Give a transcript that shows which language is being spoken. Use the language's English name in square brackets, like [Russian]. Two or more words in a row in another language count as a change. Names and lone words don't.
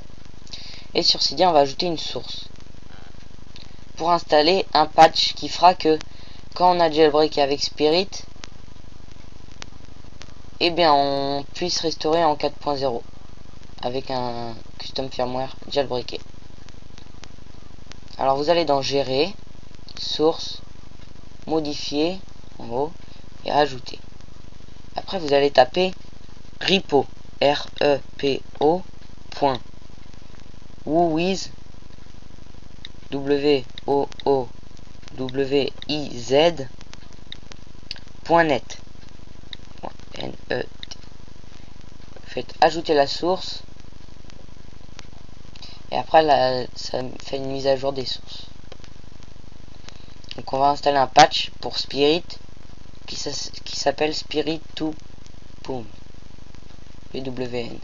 [French] Et sur Cydia, on va ajouter une source pour installer un patch qui fera que quand on a jailbreaké avec Spirit, eh bien on puisse restaurer en 4.0 avec un [English] custom firmware [French] jailbreaké. Alors vous allez dans gérer, source, modifier en haut et ajouter. Après vous allez taper repo repo point woowiz w o o w i z .net. Faites ajouter la source et après ça fait une mise à jour des sources. Donc on va installer un patch pour Spirit qui s'appelle Spirit 2 PWN.